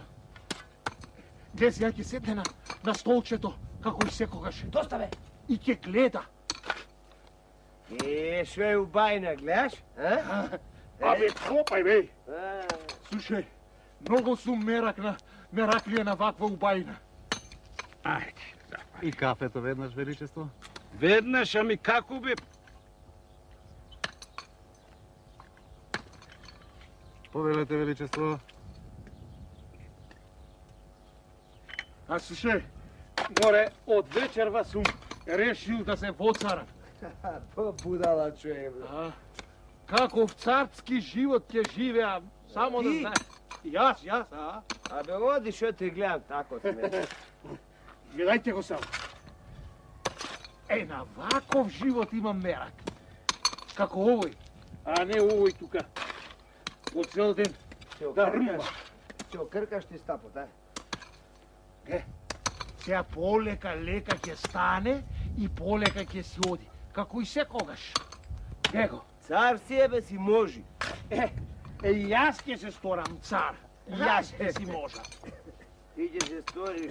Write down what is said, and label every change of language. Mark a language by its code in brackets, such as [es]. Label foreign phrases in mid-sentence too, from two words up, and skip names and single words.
[mk] Desi, ja će sedne na stolčeto, kako i sekogаш. Dosta, be. I će gleda. Sve u bajna, gledaš? Abe, kopaj, bej. Slušaj, mnogo su meraklije na vakva u bajna. Ajde. И кафето веднаш, величество? Веднаш, ами како бе? Повелете, величество. А слушай, море, од вечерва сум решил да се воцарам. To budala čuje, bе. Каков царски живот ќе живеам, само да Ти? знаеш. Јас, а? Абе, оди, шо те гледам тако сме. Гледајте го само. На ваков живот имам мерак. Како овој, а не овој тука. По цел ден да рмува. Će okrkaš ti stapot, a? Сега полека ќе стане и полека ќе си оди. Како и секогаш. Его. Цар себе си можи. Јас ќе се сторам цар. Јас ќе си можам. Ти ќе се сториш.